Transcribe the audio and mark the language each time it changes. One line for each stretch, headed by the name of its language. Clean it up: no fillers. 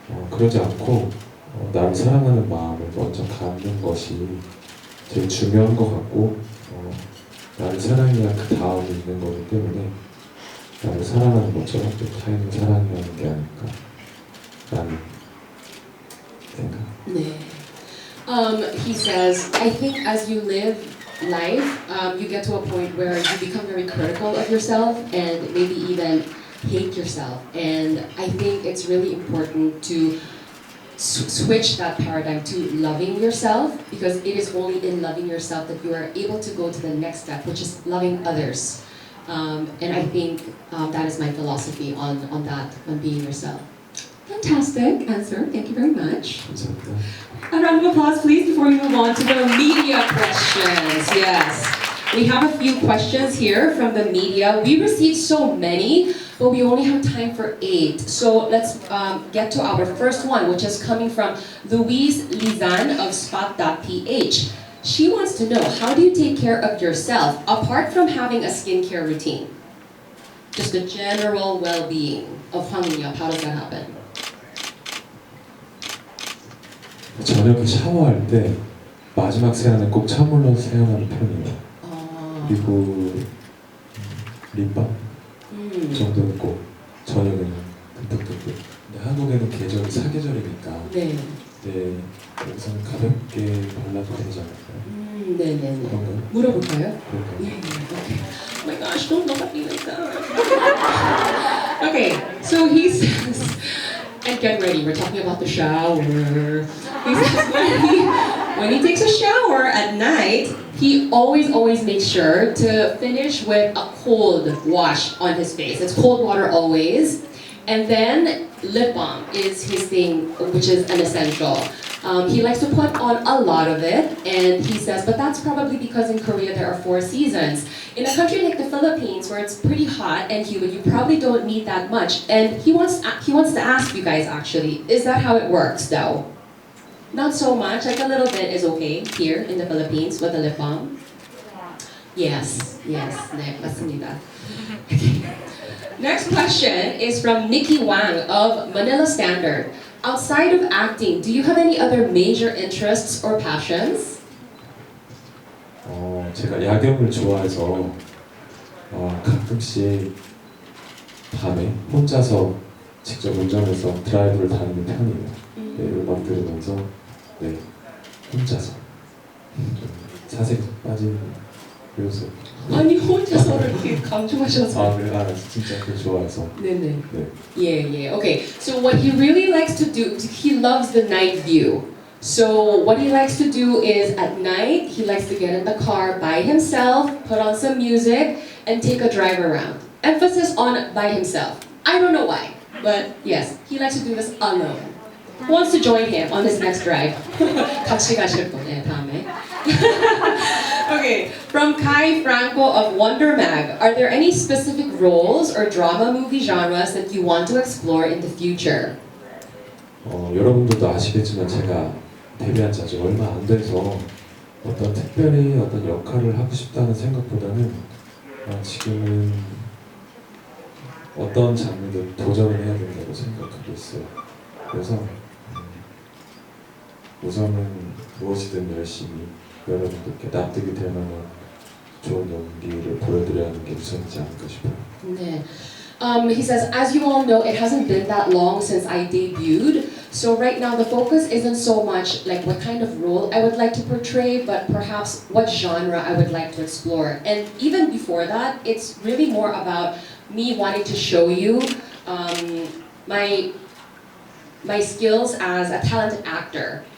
Korean: 그러지 않고 나를 사랑하는 마음을 먼저 갖는 것이 제일 중요한 것 같고 나를 사랑해야 그 다음에 있는 거기 때문에 나를 사랑하는 것처럼 또 타인을 사랑해야 하는 게 아닐까 라는 생각. 네.
English: He says, I think as you live life, you get to a point where you become very critical of yourself and maybe even hate yourself. And I think it's really important to switch that paradigm to loving yourself, because it is only in loving yourself that you are able to go to the next step, which is loving others. And I think that is my philosophy on that, on being yourself. Fantastic answer. Thank you very much.
Korean: 감사합니다.
English: A round of applause, please, before we move on to the media questions. Yes. We have a few questions here from the media. We received so many, but we only have time for 8. So let's get to our first one, which is coming from Louise Lizan of Spot.ph. She wants to know, how do you take care of yourself apart from having a skincare routine? Just the general well-being of Hwang In Youp. How does that happen?
Korean: 저녁에 샤워할 때 마지막 세안은 꼭 찬물로 세안하는 편이에요. 그리고 립밤 정도는 꼭 저녁에는 듬뿍듬뿍. 근데 한국에는 계절이 사계절이니까 네. 네, 여기서는 가볍게 발라도 되지 않을까요? 네네네. 그런가요? 물어볼까요? 그럴까요? 네.
English: Okay. Oh my gosh, don't look at me like that. Okay, so he says, and get ready, we're talking about the shower. He says when he takes a shower at night, he always makes sure to finish with a cold wash on his face. It's cold water always. And then lip balm is his thing, which is an essential. He likes to put on a lot of it, and he says, but that's probably because in Korea there are 4 seasons. In a country like the Philippines, where it's pretty hot and humid, you probably don't need that much. And he wants to ask you guys, actually, is that how it works, though? Not so much, like a little bit is okay here in the Philippines with the lip balm. Yes,
Korean: 네, 맞습니다.
English: Next question is from Nikki Wang of Manila Standard. Outside of acting, do you have any other major interests or passions?
Korean: 제가 야경을 좋아해서 가끔씩 밤에 혼자서 직접 운전해서 드라이브를 다니는 편이에요. 네, 음악 들으면서 네, 혼자서 좀 사색에 빠지는 요소. 아니 혼자서를 이렇게 강조하셔서. 그래, 진짜 그걸 좋아해서. 네네. 네.
English: Yeah. Okay. So what he really likes to do, he loves the night view. So what he likes to do is at night, he likes to get in the car by himself, put on some music, and take a drive around. Emphasis on by himself. I don't know why, but yes, he likes to do this alone. Who wants to join him on his next drive?
Korean: 같이 가실 거네, 다음에.
English: Okay, from Kai Franco of Wonder Mag, are there any specific roles or drama movie genres that you want to explore in the future?
Korean: 여러분들도 아시겠지만 제가 데뷔한 지 아직 얼마 안 돼서 특별히 어떤 역할을 하고 싶다는 생각보다는 지금은 어떤 장르든 도전을 해야 된다고 생각하고 있어요. 그래서 우선은 무엇이든 열심히 여러분들께 납득이 될 만한 좋은 연기를 보여드려야 하는 게 우선이지 않을까 싶어요. 네.
English: He says, as you all know, it hasn't been that long since I debuted. So right now the focus isn't so much like what kind of role I would like to portray, but perhaps what genre I would like to explore. And even before that, it's really more about me wanting to show you my skills as a talented actor.